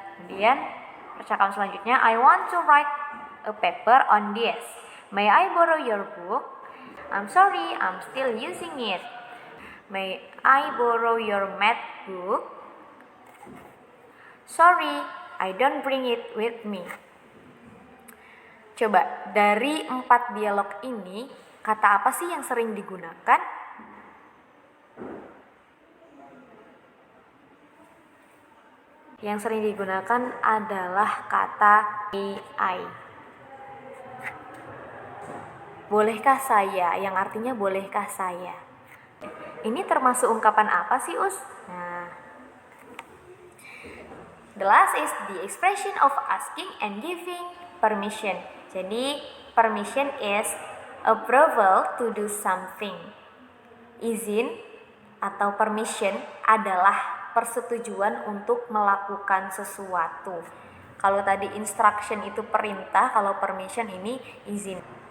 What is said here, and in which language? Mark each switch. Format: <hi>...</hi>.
<en>Kemudian, percakapan selanjutnya, I want to write a paper on this. May I borrow your book? I'm sorry, I'm still using it. May I borrow your math book? Sorry, I don't bring it with me.</en> <id>Coba, dari 4 dialog ini, kata apa sih yang sering digunakan? Yang sering digunakan adalah kata I. Bolehkah saya? Yang artinya bolehkah saya? Ini termasuk ungkapan apa sih, Us?</id> <en>Nah, the last is the expression of asking and giving permission. Jadi, permission is approval to do something.</en> <id>Izin atau permission adalah persetujuan untuk melakukan sesuatu. Kalau tadi instruction itu perintah, kalau permission ini izin.</id>